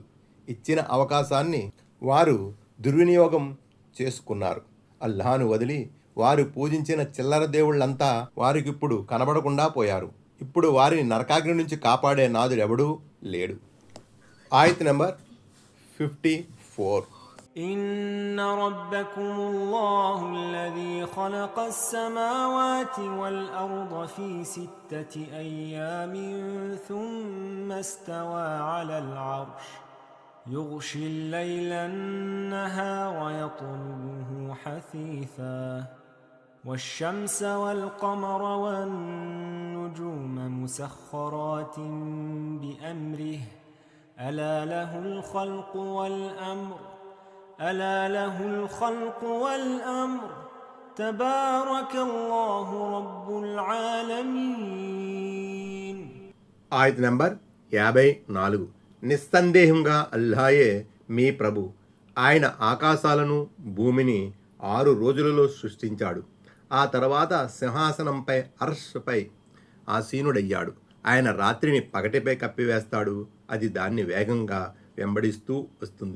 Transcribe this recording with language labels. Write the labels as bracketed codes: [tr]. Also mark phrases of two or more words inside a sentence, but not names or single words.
[te] ఇచ్చిన అవకాశాన్ని వారు దుర్వినియోగం చేసుకున్నారు. అల్లాహను వదిలి వారు పూజించిన చిల్లర దేవుళ్ళంతా వారికిప్పుడు కనబడకుండా పోయారు. ఇప్పుడు వారిని నరకాగ్ని నుంచి కాపాడే నాదుడెవడూ లేడు. ఆయత్ నంబర్ 54. [ar] إن ربكم الله الذي خلق السماوات والأرض في 6 أيام ثم استوى على العرش يغشي الليل النهار يطلبه حثيثا والشمس والقمر والنجوم مسخرات بأمره ألا له الخلق والأمر تبارك الله رب العالمين. [te] ఆయత్ నంబర్ 54. నిస్సందేహంగా అల్లాయే మీ ప్రభు. ఆయన ఆకాశాలను భూమిని 6 రోజులలో సృష్టించాడు. ఆ తర్వాత సింహాసనంపై అర్ష్పై ఆసీనుడయ్యాడు. ఆయన రాత్రిని పగటిపై కప్పివేస్తాడు. అది దాన్ని వేగంగా వెంబడిస్తూ వస్తుంది.